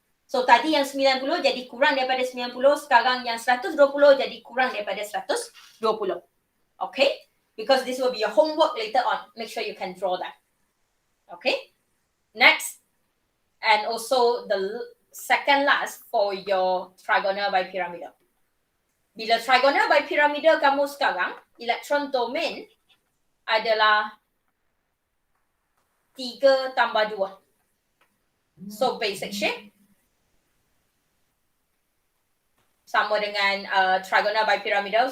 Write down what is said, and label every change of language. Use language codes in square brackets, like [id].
[ms] So tadi yang 90 jadi kurang daripada 90. Sekarang yang 120 jadi kurang daripada 120. Okay? [en] Because this will be your homework later on. Make sure you can draw that. Okay? Next. And also the second last for your trigonal bipyramidal. [ms] Bila trigonal bipyramidal kamu sekarang, elektron domain adalah 3 tambah 2. So basic shape sama dengan trigonal bipyramidal.